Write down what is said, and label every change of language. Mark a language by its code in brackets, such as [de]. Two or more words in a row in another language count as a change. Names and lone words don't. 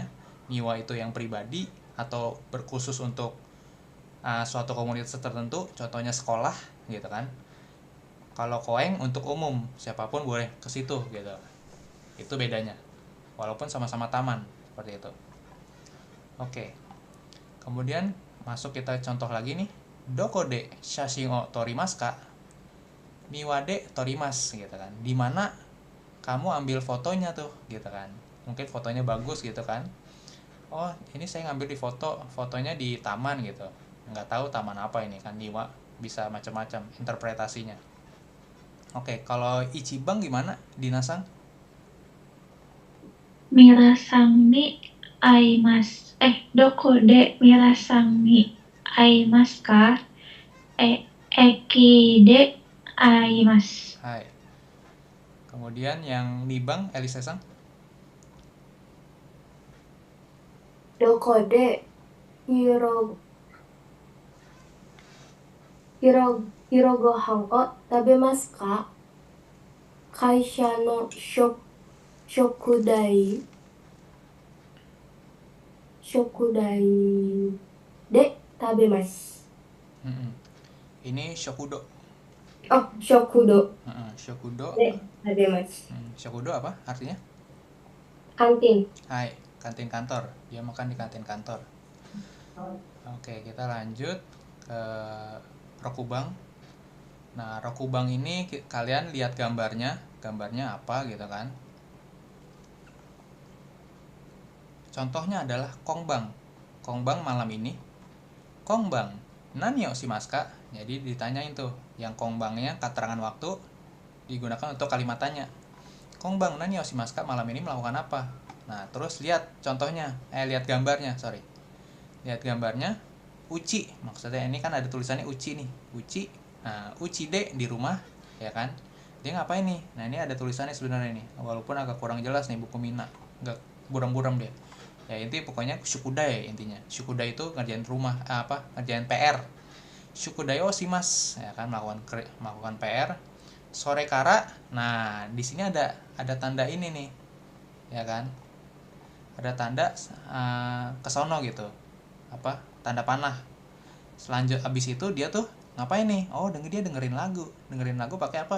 [id] Niwa itu yang pribadi atau berkhusus untuk suatu komunitas tertentu, contohnya sekolah gitu kan. Kalau koeng untuk umum, siapapun boleh ke situ gitu. Itu bedanya, walaupun sama-sama taman, seperti itu. Oke, kemudian masuk kita contoh lagi nih. [ja] どこで写真を撮りますか？庭で撮ります [id] gitu kan. Dimana kamu ambil fotonya tuh gitu kan. Mungkin fotonya bagus gitu kan. Oh ini saya ngambil fotonya di taman gitu. Nggak tahu taman apa ini kan. Niwa bisa macam-macam interpretasinya. Oke, kalau Ichiban gimana, Dinasang? [ja] ミラさんに会います. どこでミラさんに会いますか? 駅で会います. Hai. [id] Kemudian yang Nibang, Elisa-san? [ja] どこで昼ご飯を食べますか？会社の食台で食べます。 [id] Ini shokudo. [ja] 食堂 Shokudo. で食べます。 [id] Shokudo apa artinya? [ja] カンティン。 [id] Hai, kantin kantor. Dia makan di kantin kantor. Oke, kita lanjut ke Rokubang. Nah, Rokubang ini kalian lihat gambarnya apa gitu kan. Contohnya adalah Kongbang. Kongbang malam ini. [ja] 今晩、何をしますか? [id] Jadi ditanyain tuh, yang kongbangnya keterangan waktu digunakan untuk kalimat tanya. [ja] 今晩、何をしますか? [id] Malam ini melakukan apa? Nah, terus lihat contohnya, lihat gambarnya, Lihat gambarnya, uchi. Maksudnya ini kan ada tulisannya uchi nih. Uchi. Nah, [ja] 家で [id] di rumah, ya kan? Dia ngapain nih? Nah, ini ada tulisannya sebenarnya nih. Walaupun agak kurang jelas nih buku Mina. Agak buram-buram dia. Ya inti pokoknya shukudai intinya. Shukudai itu ngerjain rumah, ngerjain PR. [ja] 宿題をします, [id] ya kan, melakukan PR. [ja] それから. [id] Nah, di sini ada tanda ini nih. Ya kan? Ada tanda kesono gitu. Tanda panah. Abis itu dia tuh ngapain nih? Oh, dia dengerin lagu pakai apa?